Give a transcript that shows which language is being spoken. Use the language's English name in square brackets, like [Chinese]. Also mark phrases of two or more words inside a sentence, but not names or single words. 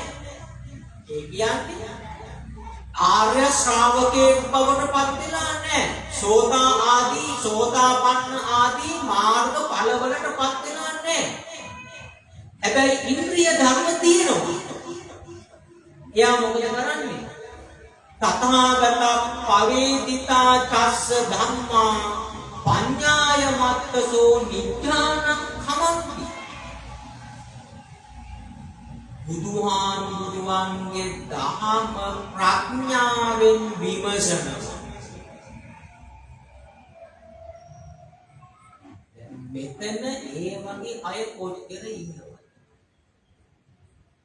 [Sinhala] ඒ කියන්නේ ආර්ය ශ්‍රාවකයෙක් බවට පත් වෙලා නැහැ. සෝතාපන්න ආදී මාර්ග ඵලවලට පත් වෙලා නැහැ. හැබැයි ඉන්ද්‍රිය ධර්ම තියෙනවා. එයා මොකද කරන්නේ? [Pali] තථාගත පවේදිතා චස්ස ධම්මා පඤ්ඤාය මත්තසෝ නිඥානං khමන්ති. [Sinhala] බුදුහාමුදුරුවන්ගේ දහම ප්‍රඥාවෙන් විමසන. මෙතන ඒ වගේ අය කොච්චර ඉන්නවා?